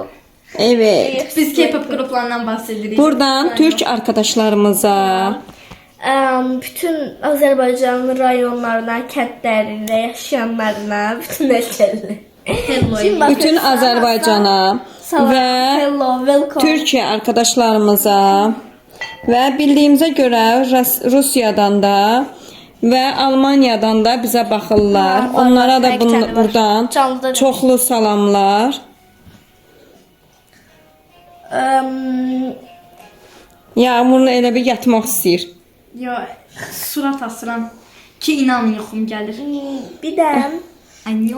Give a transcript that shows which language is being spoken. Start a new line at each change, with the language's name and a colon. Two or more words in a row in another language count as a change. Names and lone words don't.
Turkish: Evet.
Azerbaijani: Biz K-pop qruplarından bahsedirik.
Turkish: Buradan Türk arkadaşlarımıza,
Azerbaijani: Bütün Azərbaycanın rayonlarına, kəndlərində yaşayanlarına, bütün ölkələrə. bütün Azərbaycana və
English: Hello, welcome.
Turkish: Türkiye arkadaşlarımıza ve bildiğimize göre Rusiyadan da ve Almanya'dan da bize bakırlar.
Azerbaijani: Ha, var, Onlara var, da həqiqətən var. buradan Canlıda çoxlu salamlar. Yağmurla elə bir yatmaq istəyir. Yo, surat asıram ki inan yuxum gəlir. Bir də
Korean: Anyo.